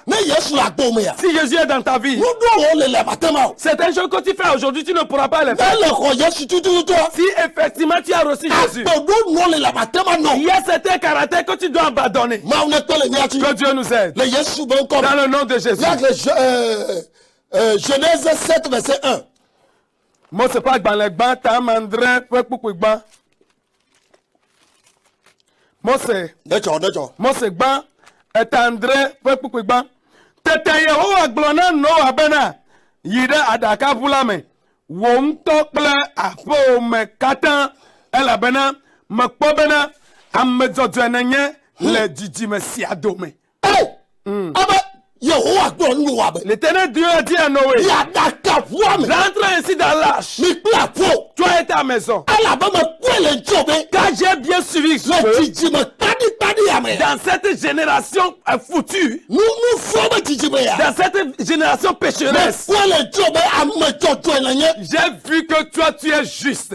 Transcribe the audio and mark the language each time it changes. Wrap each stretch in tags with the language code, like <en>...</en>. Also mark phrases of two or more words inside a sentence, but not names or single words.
<fr>Si Jésus est dans ta vie, certaines choses que tu fais aujourd'hui, tu ne pourras pas les faire. Si effectivement tu as reçu Jésus, il y a certains caractères que tu dois abandonner. Que Dieu nous aide. Dans le nom de Jésus. Genèse 7, verset 1.</fr> <ee>Mose gban etandre pekpukpe gban tete Yehowa gblɔ na Noa bena yi ɖe aɖakaʋu la me wò ŋutɔ kple aƒewò me katã elabena mekpɔ bena ame dzɔdzɔe nenye le dzidzime sia dome.</ee> <fr>L'Éternel Dieu a dit à Noé, rentre ainsi dans l'arche, toi et ta maison, car j'ai bien suivi dans cette génération foutue, dans cette génération pécheresse, j'ai vu que toi tu es juste.</fr>